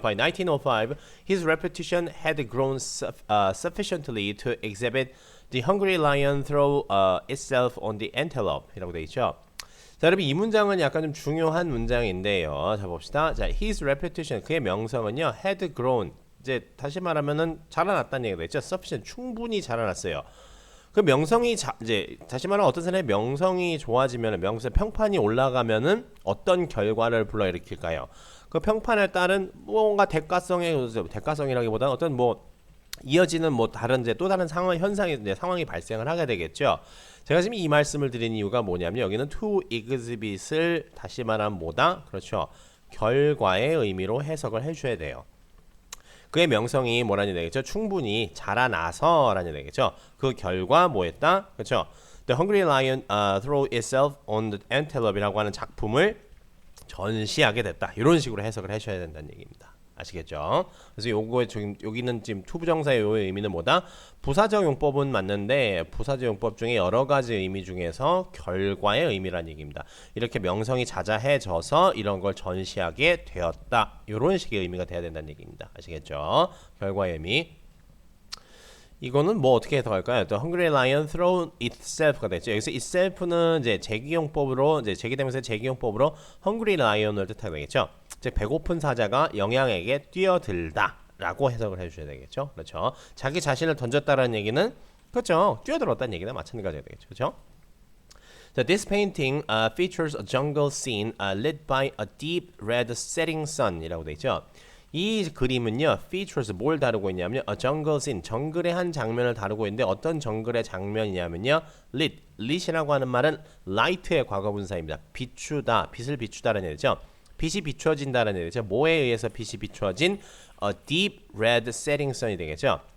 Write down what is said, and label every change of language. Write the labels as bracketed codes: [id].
[en] By 1905, his reputation had grown sufficiently to exhibit the hungry lion throw itself on the antelope [ko] 이라고 되겠죠. 자, 여러분 이 문장은 약간 좀 중요한 문장인데요. 자, 봅시다. 자, [en] his reputation [ko] 그의 명성은요 [en] had grown [ko] 이제 다시 말하면은 자라났다는 얘기가 되죠. sufficient 충분히 자라났어요. 그 명성이 이제 다시 말하면 어떤 사람의 명성이 좋아지면 명성 평판이 올라가면은 어떤 결과를 불러일으킬까요? 그 평판에 따른 뭔가 대가성이라기보다는 어떤 뭐 이어지는 뭐 다른 이제 또 다른 상황이 발생을 하게 되겠죠. 제가 지금 이 말씀을 드린 이유가 뭐냐면 여기는 to exhibit을 다시 말하면 뭐다? 그렇죠. 결과의 의미로 해석을 해줘야 돼요. 그의 명성이 뭐라니 되겠죠? 충분히 자라나서라니 되겠죠? 그 결과 뭐했다? 그렇죠? [en] The Hungry Lion threw itself on the antelope [ko] 이라고 하는 작품을 전시하게 됐다. 이런 식으로 해석을 하셔야 된다는 얘기입니다. 아시겠죠? 그래서 요거에 지금 여기는 지금 투부정사의 요의 의미는 뭐다? 부사적 용법은 맞는데 부사적 용법 중에 여러 가지 의미 중에서 결과의 의미란 얘기입니다. 이렇게 명성이 자자해져서 이런 걸 전시하게 되었다. 이런 식의 의미가 돼야 된다는 얘기입니다. 아시겠죠? 결과의 의미. 이거는 뭐 어떻게 해석할까요? [en] The Hungry Lion thrown itself [ko] 가 됐죠. 여기서 itself는 이제 제기용법으로 이제 제기되면서 제기용법으로 Hungry Lion을 뜻하게 되겠죠. 즉 배고픈 사자가 영양에게 뛰어들다라고 해석을 해주셔야 되겠죠. 그렇죠. 자기 자신을 던졌다라는 얘기는 그렇죠. 뛰어들었다는 얘기나 마찬가지가 되겠죠. 그렇죠. [en] So this painting features a jungle scene lit by a deep red setting sun [ko] 이라고 돼 있죠. 이 그림은요, features 뭘 다루고 있냐면요, [en] a jungle scene, [ko] 정글의 한 장면을 다루고 있는데 어떤 정글의 장면이냐면요, lit이라고 하는 말은 light의 과거분사입니다. 비추다, 빛을 비추다라는 얘기죠. 빛이 비추어진다라는 얘기죠. 뭐에 의해서 빛이 비추어진 [en] a deep red setting sun [ko] 이 되겠죠.